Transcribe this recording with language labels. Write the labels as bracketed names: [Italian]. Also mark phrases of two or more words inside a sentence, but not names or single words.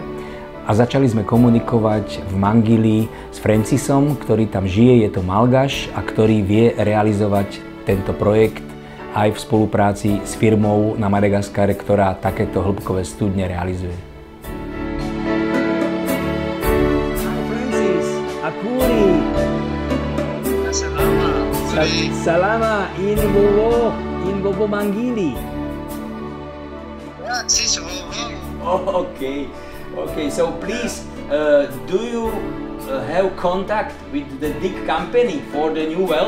[Slovak] A začali sme komunikovať v Mangili s Francisom, ktorý tam žije, je to Malgaš a ktorý vie realizovať tento projekt aj v spolupráci s firmou na Madagaskare, ktorá takéto hĺbkové studne realizuje. [Malagasy] Francis, Akuri. Salama in Bobo Mangili. [English] Oh, okay. Okay, so please, do you have contact with the DIC company for the new well?